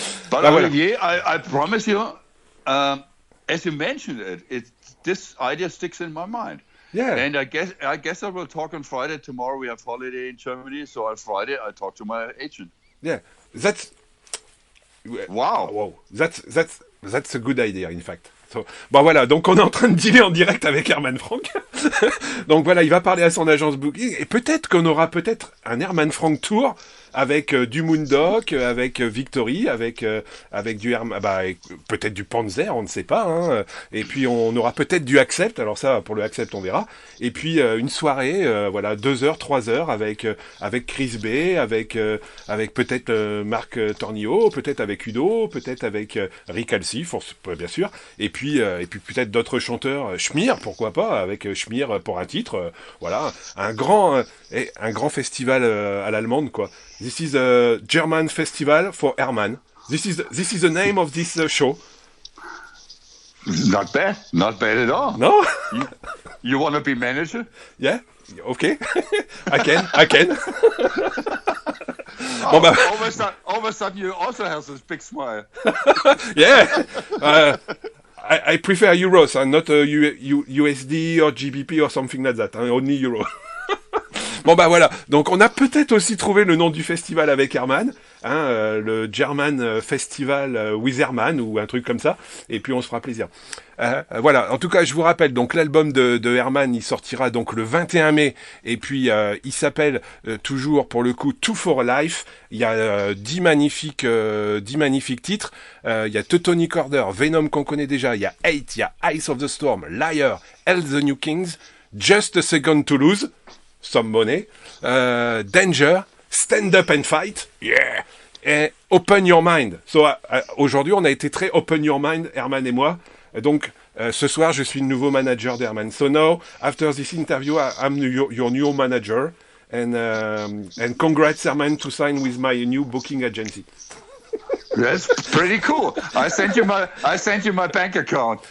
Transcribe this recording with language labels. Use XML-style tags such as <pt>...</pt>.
<en>But Olivier, I promise you, as you mentioned this idea sticks in my mind. Yeah. And I guess I will talk on Friday. Tomorrow we have holiday in Germany, so on Friday I talk to my agent. Yeah, that's wow. That's a good idea, in fact.</en> <fr>So, voilà, donc on est en train de dealer en direct avec Herman Frank. Donc voilà, il va parler à son agence booking et peut-être qu'on aura un Herman Frank tour avec du Moondog, avec Victory, avec du Herman, peut-être du Panzer, on ne sait pas. Hein. Et puis on aura peut-être du Accept. Alors ça, pour le Accept, on verra. Et puis une soirée, 2 heures, 3 heures avec Chris B, avec peut-être Marc Tornillo, peut-être avec Udo, peut-être avec Rick Allzi, bien sûr. Et puis peut-être d'autres chanteurs, Schmidt, pourquoi pas, avec Schmidt pour un titre. Voilà, un grand festival à l'allemande, quoi.</fr> <en>This is a German festival for Herman. This is the name of this show. Not bad at all. No? You want to be manager? Yeah, okay. I can. All of a sudden you also have this big smile. Yeah. I prefer euros, not USD or GBP or something like that. Only euro.</en> <fr>Bon voilà, donc on a peut-être aussi trouvé le nom du festival avec Herman, le German Festival with Herman ou un truc comme ça, et puis on se fera plaisir. Voilà, en tout cas je vous rappelle, donc l'album de Herman il sortira donc le 21 mai, et puis il s'appelle toujours pour le coup Two for Life. Il y a 10 magnifiques titres, il y a Teutonic Order, Venom qu'on connaît déjà, il y a Hate, il y a Eyes of the Storm, Liar, Hell the New Kings, Just a Second to Lose, Some Money, Danger, Stand Up and Fight, yeah, et Open Your Mind. So, aujourd'hui, on a été très Open Your Mind, Herman et moi. Donc, ce soir, je suis le nouveau manager d'Herman.</fr> <en>So now, after this interview, I'm your new manager. And congrats, Herman, to sign with my new booking agency. That's pretty cool. I sent you my bank account.</en>